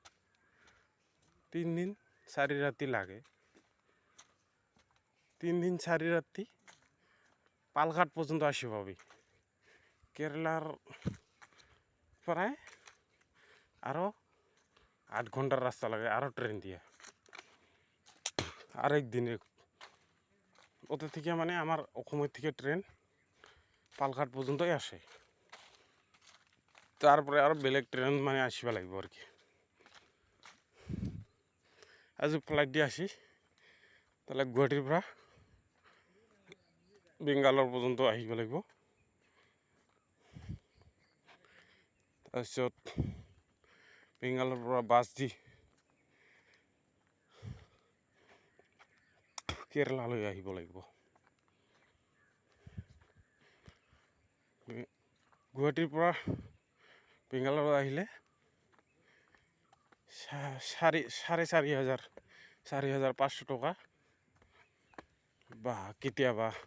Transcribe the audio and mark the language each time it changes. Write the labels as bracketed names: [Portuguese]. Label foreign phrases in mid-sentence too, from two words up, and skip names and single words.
[Bangla] ৩ দিন ৪ রাতি লাগে ৩ দিন ৪ রাতি পালঘাট পর্যন্ত আসে পাবি কেরালার প্রায় আরও ৮ ঘন্টার রাস্তা লাগে আরও ট্রেন দিয়ে আরেক দিনে ওদের থেকে মানে আমার অসমের থেকে ট্রেন পালঘাট পর্যন্তই আসে তারপরে আরও বেলেগ ট্রেন মানে আসবা লাগবে আর কি আজ ফ্লাইট দিয়ে আসি তাহলে [Assamese] গুৱাহাটীৰ পৰা বেংগালোৰ পৰ্যন্ত আহিব লাগিব তাৰপিছত বেংগালোৰৰ পৰা বাছ দি কেৰালালৈ আহিব লাগিব গুৱাহাটীৰ পৰা বেংগালোৰ আহিলে ৪,৫০০ টাকা বা কেতিয়াবা